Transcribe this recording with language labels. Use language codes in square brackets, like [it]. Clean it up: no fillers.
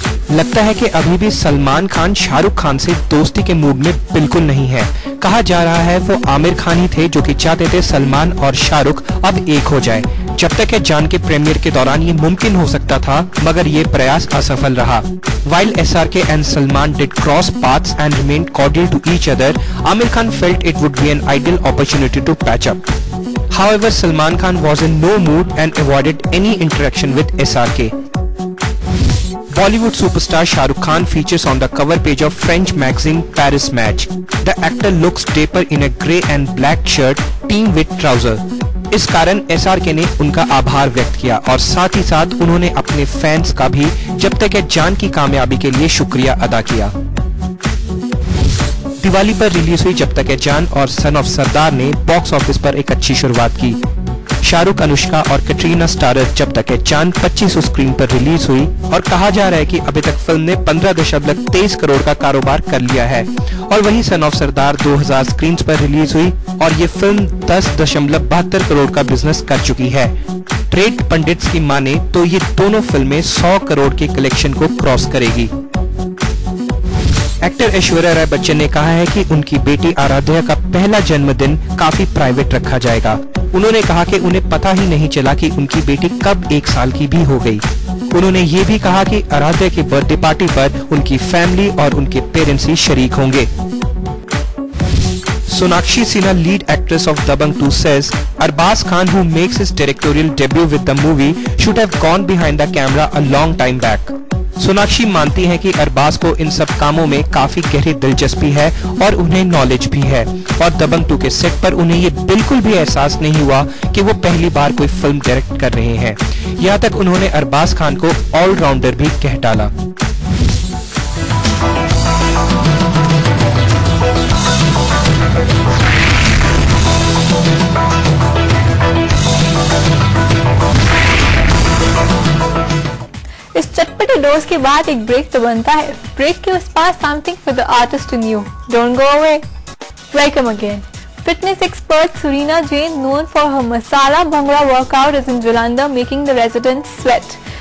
[hi] लगता है कि अभी भी सलमान खान शाहरुख खान से दोस्ती के मूड में बिल्कुल नहीं है. कहा जा रहा है वो आमिर खान ही थे जो कि चाहते थे सलमान और शाहरुख अब एक हो जाए. जब तक है जान के प्रीमियर के दौरान ये मुमकिन हो सकता था, मगर ये प्रयास असफल रहा. [en] While SRK and Salman did cross paths and remained cordial to each other, Amir Khan felt it would be an ideal opportunity to patch up. However, Salman Khan was in no mood and avoided any interaction with SRK. Bollywood superstar Shah Rukh Khan features on the cover page of French magazine Paris Match. The actor looks dapper in a grey and black shirt, team with trouser. [hi] इस कारण SRK ने उनका आभार व्यक्त किया और साथ ही साथ उन्होंने अपने फैंस का भी जब तक है जान की कामयाबी के लिए शुक्रिया अदा किया. दिवाली पर रिलीज हुई जब तक है जान और सन ऑफ सरदार ने बॉक्स ऑफिस पर एक अच्छी शुरुआत की. शाहरुख, अनुष्का और कैटरीना स्टारर जब तक है जान 2500 स्क्रीन पर रिलीज हुई और कहा जा रहा है कि अभी तक फिल्म ने 15.23 करोड़ का कारोबार कर लिया है. और वहीं सन ऑफ सरदार 2000 स्क्रीन पर रिलीज हुई और ये फिल्म 10.72 करोड़ का बिजनेस कर चुकी है. ट्रेड पंडित्स की माने तो ये दोनों फिल्में 100 करोड़ के कलेक्शन को क्रॉस करेगी. एक्टर ऐश्वर्या राय बच्चन ने कहा है कि उनकी बेटी आराध्या का पहला जन्मदिन काफी प्राइवेट रखा जाएगा. उन्होंने कहा कि उन्हें पता ही नहीं चला कि उनकी बेटी कब 1 साल की भी हो गई. उन्होंने ये भी कहा कि आराध्या की बर्थडे पार्टी पर उनकी फैमिली और उनके पेरेंट्स ही शरीक होंगे. [en] Sonakshi Sinha, lead actress of Dabangg 2, says Arbaz Khan, who makes his directorial debut with the movie, should have gone behind the camera a long time back. [hi] Sonakshi मानती हैं कि अरबाज को इन सब कामों में काफी गहरी दिलचस्पी है और उन्हें नॉलेज भी है और दबंग 2 के सेट पर उन्हें ये बिल्कुल भी एहसास नहीं हुआ कि वो पहली बार कोई फिल्म डायरेक्ट कर रहे हैं. यहाँ तक उन्होंने अरबाज खान को ऑलराउंडर भी कह डाला. डोज के बाद एक ब्रेक तो बनता है. ब्रेक के उस पास [en] Something for the artist in you. Don't go away. Welcome again. Fitness expert Surina Jain, known for her Masala Bhangra workout, is in Jalandhar making the residents sweat.